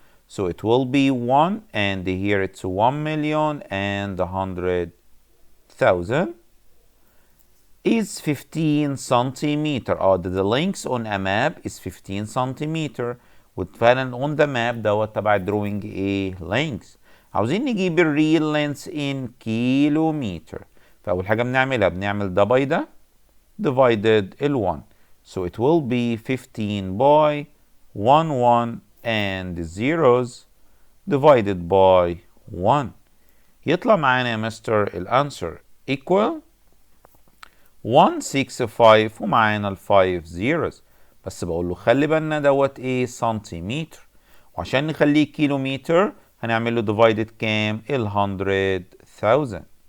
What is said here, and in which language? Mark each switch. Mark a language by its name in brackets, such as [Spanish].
[English] So it will be 1 and here it's 1,100,000 is 15 centimeter. The length on a map is 15 centimeter. وفعلا on the map dot تبع drawing ايه؟ length. [Arabic] عاوزين نجيب الريل length in كيلومتر. فأول حاجة بنعمل ده by ده divided ال1. [English] So it will be 15 by 1 and zeros divided by 1. [Arabic] يطلع معانا يا مستر الانسر equal 165 ومعانا ال 5 zeros. بس بقول له خلي بالنا دوت ايه سنتيمتر، وعشان نخليه كيلومتر هنعمل له divided كام 100,000.